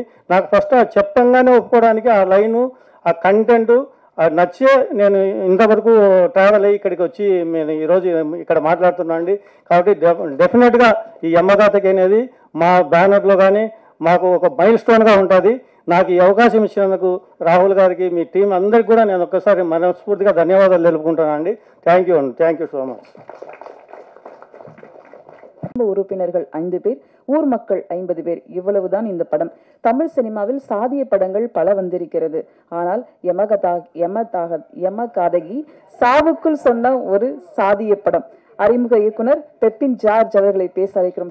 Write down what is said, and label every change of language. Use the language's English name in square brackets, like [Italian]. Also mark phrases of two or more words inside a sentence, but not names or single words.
[Telugu] నాకు ఫస్ట్ చెప్పంగానే ఒప్పుకోవడానికి ఆ లైను, ఆ కంటెంట్ నచ్చే నేను ఇంతవరకు ట్రావెల్ అయ్యి ఇక్కడికి వచ్చి నేను ఈరోజు ఇక్కడ మాట్లాడుతున్నాను అండి. కాబట్టి డెఫినెట్గా ఈ అమ్మగాతకి అనేది మా బ్యానర్లో కానీ మాకు ఒక మైల్ స్టోన్గా ఉంటుంది. నాకు ఈ అవకాశం ఇచ్చినందుకు రాహుల్ గారికి, మీ టీం అందరికీ కూడా నేను ఒక్కసారి మనస్ఫూర్తిగా ధన్యవాదాలు తెలుపుకుంటాను అండి. [English] Thank you so much. [Tamil] உறுப்பினர்கள் 5 பேர், ஊர் மக்கள் 50 பேர், இவ்வளவுதான் இந்த படம். தமிழ் சினிமாவில் சாதிய படங்கள் பல வந்திருக்கிறது. ஆனால் யமகாதகி சாவுக்குள் சொன்ன ஒரு சாதிய படம். அறிமுக இயக்குனர் பெப்பின் ஜார்ஜ் அவர்களை பேச அழைக்கிறோம்.